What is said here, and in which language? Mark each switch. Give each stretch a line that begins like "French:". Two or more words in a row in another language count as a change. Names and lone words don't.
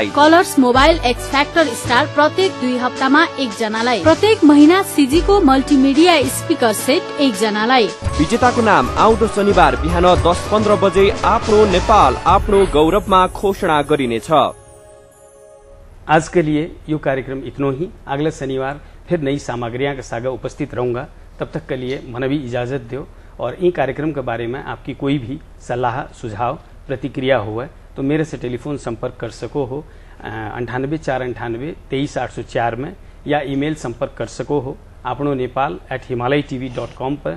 Nepali: कलर्स मोबाइल एक्स फैक्टर स्टार प्रत्येक 2 हप्तामा 1 जनालाई। प्रत्येक महीना सीजी को मल्टिमिडिया स्पिकर सेट 1 जनालाई। विजेताको नाम आउँदो शनिबार बिहान 10:15 बजे आफ्नो नेपाल आफ्नो गौरवमा घोषणा गरिनेछ।
Hindi: आज के लिए यो कार्यक्रम इतना ही। अगले शनिवार फिर नई सामग्रियां के साथ उपस्थित रहूंगा। तब तक के लिए मन भी इजाजत दो और इन कार्यक्रम के बारे में आपकी कोई भी सलाह सुझाव प्रतिक्रिया हो तो मेरे से टेलीफोन संपर्क कर सको हो 98 498 23 804 में या ईमेल संपर्क कर सको हो आपनो नेपाल@himalaytv.com पर।